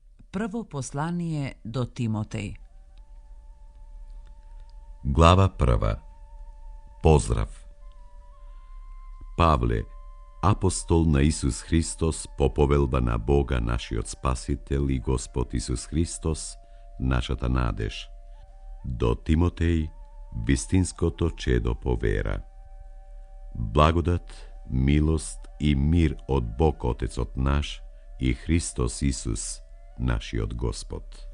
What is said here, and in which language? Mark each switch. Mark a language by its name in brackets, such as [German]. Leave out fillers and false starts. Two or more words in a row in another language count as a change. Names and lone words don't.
[Macedonian] Прво посланије до Тимотеј. Глава 1. Поздрав. Павле, апостол на Исус Христос, по povelbана Бога нашиот Спасител и Господ Исус Христос, нашата надеж. До Тимотеј, вистинското чедо по вера. Благодат, милост и мир од Бог Отецот наш и Христос Исус, нашиот Господ.